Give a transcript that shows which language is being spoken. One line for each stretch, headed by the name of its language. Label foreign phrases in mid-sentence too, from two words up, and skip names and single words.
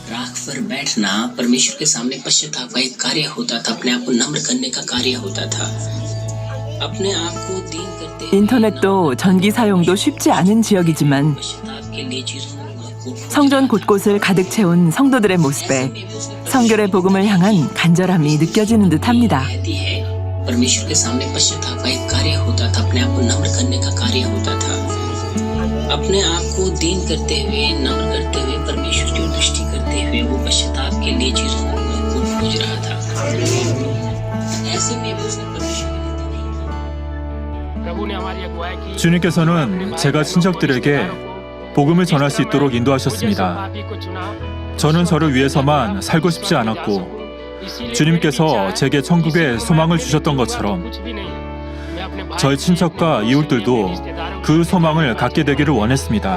Korean: 인터넷도 전기 사용도 쉽지 않은 지역이지만 성전 곳곳을 가득 채운 성도들의 모습에 성결의 복음을 향한 간절함이 느껴지는 듯합니다.
Hindi: परमेश्वर के सामने पश्चाताप का एक कार्य होता था, अपने आप को नम्र करने का कार्य होता था, अपने आप को दीन करते हुए नम्र करते हुए परमेश्वर की दृष्टि करते हुए वो पश्चाताप के लिए चीजों को खोज रहा था। ऐसे में भी उसने परमेश्वर
Korean: 주님께서는 제가 친척들에게 복음을 전할 수 있도록 인도하셨습니다. 저는 저를 위해서만 살고 싶지 않았고 주님께서 제게 천국의 소망을 주셨던 것처럼 저의 친척과 이웃들도 그 소망을 갖게 되기를 원했습니다.